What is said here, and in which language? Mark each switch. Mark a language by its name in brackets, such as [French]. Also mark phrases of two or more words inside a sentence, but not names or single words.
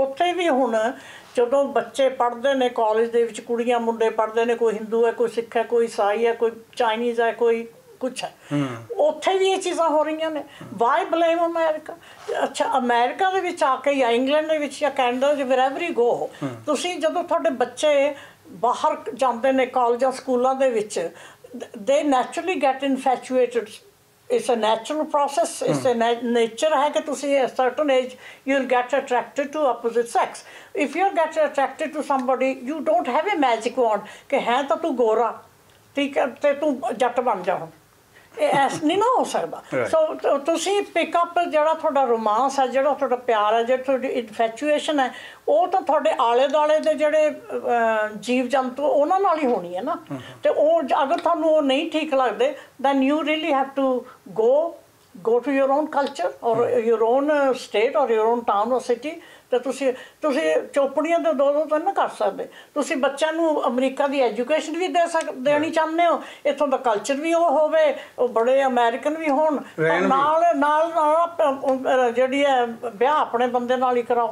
[Punjabi] ਉੱਥੇ ਵੀ ਹੁਣ ਜਦੋਂ ਬੱਚੇ ਪੜ੍ਹਦੇ ਨੇ ਕਾਲਜ ਦੇ ਵਿੱਚ, ਕੁੜੀਆਂ ਮੁੰਡੇ ਪੜ੍ਹਦੇ ਨੇ, ਕੋਈ ਹਿੰਦੂ ਹੈ, ਕੋਈ ਸਿੱਖ ਹੈ, ਕੋਈ ਈਸਾਈ ਹੈ, ਕੋਈ ਚਾਈਨੀਜ਼ ਹੈ, ਕੋਈ ਕੁਛ ਹੈ, ਉੱਥੇ ਵੀ ਇਹ ਚੀਜ਼ਾਂ ਹੋ ਰਹੀਆਂ ਨੇ। [English] why blame America? [Punjabi] ਅੱਛਾ, ਅਮੈਰੀਕਾ ਦੇ ਵਿੱਚ ਆ ਕੇ ਜਾਂ ਇੰਗਲੈਂਡ ਦੇ ਵਿੱਚ ਜਾਂ ਕੈਨੇਡਾ, [English] wherever you go, [Punjabi] ਤੁਸੀਂ ਜਦੋਂ ਤੁਹਾਡੇ ਬੱਚੇ ਬਾਹਰ ਜਾਂਦੇ ਨੇ ਕਾਲਜਾਂ ਸਕੂਲਾਂ ਦੇ ਵਿੱਚ, [English] they naturally get infatuated. It's a natural process, it's a nature [Punjabi] ਹੈ ਕਿ ਤੁਸੀਂ [English] at a certain age you'll get attracted to opposite sex. If you get attracted to somebody, you don't have a magic wand [Punjabi] ਕਿ ਹੈ ਤਾਂ ਤੂੰ ਗੋਰਾ, ਠੀਕ ਹੈ, ਅਤੇ ਤੂੰ ਜੱਟ ਬਣ ਜਾ। ਹੁਣ ਇਹ ਐਸ ਨਹੀਂ ਨਾ ਹੋ ਸਕਦਾ। ਸੋ ਤੁਸੀਂ ਪਿਕਅਪ, ਜਿਹੜਾ ਤੁਹਾਡਾ ਰੋਮਾਂਸ ਹੈ, ਜਿਹੜਾ ਤੁਹਾਡਾ ਪਿਆਰ ਹੈ, ਜਿਹੜੀ ਤੁਹਾਡੀ ਇਨਫੈਚੂਏਸ਼ਨ ਹੈ, ਉਹ ਤਾਂ ਤੁਹਾਡੇ ਆਲੇ ਦੁਆਲੇ ਦੇ ਜਿਹੜੇ ਜੀਵ ਜੰਤੂ ਉਹਨਾਂ ਨਾਲ ਹੀ ਹੋਣੀ ਹੈ ਨਾ। ਅਤੇ ਉਹ ਅਗਰ ਤੁਹਾਨੂੰ ਉਹ ਨਹੀਂ ਠੀਕ ਲੱਗਦੇ, [English] then you really have to go to your own culture or your own state or your own town or city। [Punjabi] ਅਤੇ ਤੁਸੀਂ ਚੋਪੜੀਆਂ ਦੇ ਦੋ ਤਾਂ ਨਾ ਕਰ ਸਕਦੇ। ਤੁਸੀਂ ਬੱਚਿਆਂ ਨੂੰ ਅਮਰੀਕਾ ਦੀ ਐਜੂਕੇਸ਼ਨ ਵੀ ਦੇਣੀ ਚਾਹੁੰਦੇ ਹੋ, ਇੱਥੋਂ ਦਾ ਕਲਚਰ ਵੀ ਉਹ ਹੋਵੇ, ਉਹ ਬੜੇ ਅਮਰੀਕਨ ਵੀ ਹੋਣ, ਨਾਲ ਨਾਲ ਜਿਹੜੀ ਹੈ ਵਿਆਹ ਆਪਣੇ ਬੰਦੇ ਨਾਲ ਹੀ ਕਰਾਓ।